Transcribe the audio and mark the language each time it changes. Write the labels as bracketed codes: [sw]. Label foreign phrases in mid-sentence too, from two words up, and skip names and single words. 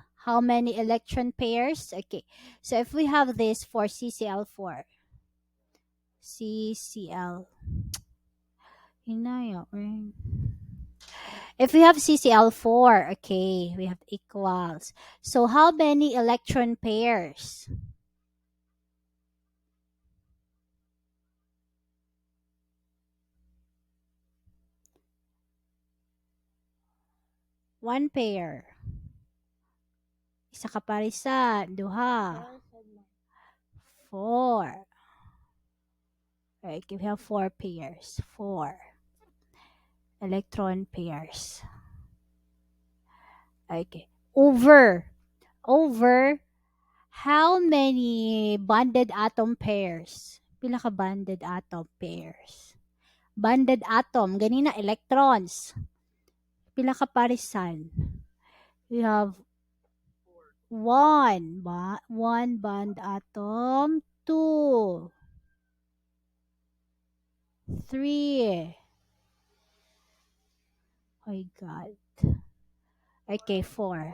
[en] How many electron pairs? Okay, so if we have this for CCl4, CCl, hinaya, If we have CCl4, okay, we have equals. So how many electron pairs? One pair. [hil] Isa ka parisan, duha, [en] four. Okay, we have four pairs. Four electron pairs. Okay. Over how many bonded atom pairs? [hil] Pila ka [en] bonded atom pairs? Bonded atom, [hil] ganina electrons. Pila ka parisan? [en] We have one bond atom, two, three. Oh my God. Okay, four.